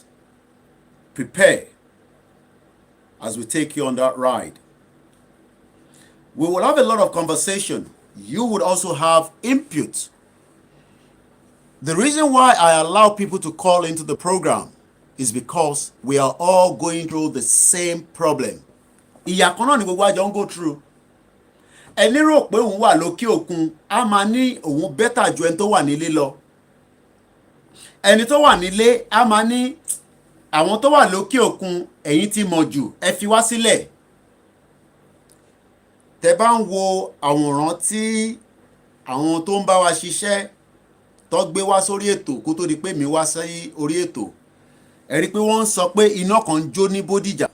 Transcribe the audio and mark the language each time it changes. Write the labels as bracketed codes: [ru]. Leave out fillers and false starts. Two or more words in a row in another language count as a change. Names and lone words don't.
[en] Prepare as we take you on that ride. We will have a lot of conversation. You would also have input. The reason why I allow people to call into the program is because we are all going through the same problem. [yo] Ìyà kan náà ni gbogbo àjọ ń [en] go through. [yo] Ẹni rò pé òun wà lókè òkun, a máa ní òun bẹ́tà ju ẹni tó wà nílé lọ. Ẹni tó wà nílé, a máa ní àwọn tó wà lókè òkun, ẹ̀yin ti mọ̀ jù, ẹ fi wá sílẹ̀. Tẹ́ bá ń wo àwòrán tí àwọn tó ń bá wa ṣiṣẹ́ tó gbé wá sórí ètò kó tó di pé mi wá sí orí ètò, ẹ rí pé wọ́n ń sọ pé iná kan ń jó ní Bodija.